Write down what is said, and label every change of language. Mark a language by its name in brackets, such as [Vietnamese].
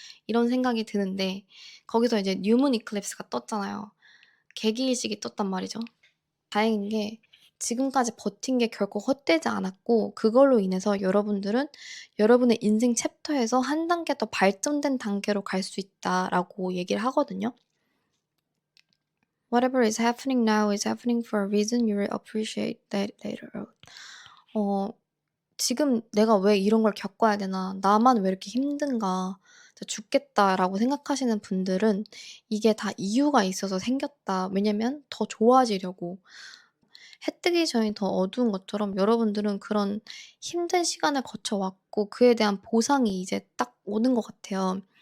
[Korean] 이런 생각이 드는데, 거기서 이제 뉴문 이클립스가 떴잖아요. 개기일식이 떴단 말이죠. 다행인 게 지금까지 버틴 게 결코 헛되지 않았고, 그걸로 인해서 여러분들은 여러분의 인생 챕터에서 한 단계 더 발전된 단계로 갈 수 있다라고 얘기를 하거든요. [English] "Whatever is happening now is happening for a reason. You will appreciate that later." [Korean] 지금 '내가 왜 이런 걸 겪어야 되나. 나만 왜 이렇게 힘든가. 진짜 죽겠다.'라고 생각하시는 분들은 이게 다 이유가 있어서 생겼다. 왜냐면 더 좋아지려고. 해 뜨기 전이 더 어두운 것처럼 여러분들은 그런 힘든 시간을 거쳐 왔고 그에 대한 보상이 이제 딱 오는 것 같아요.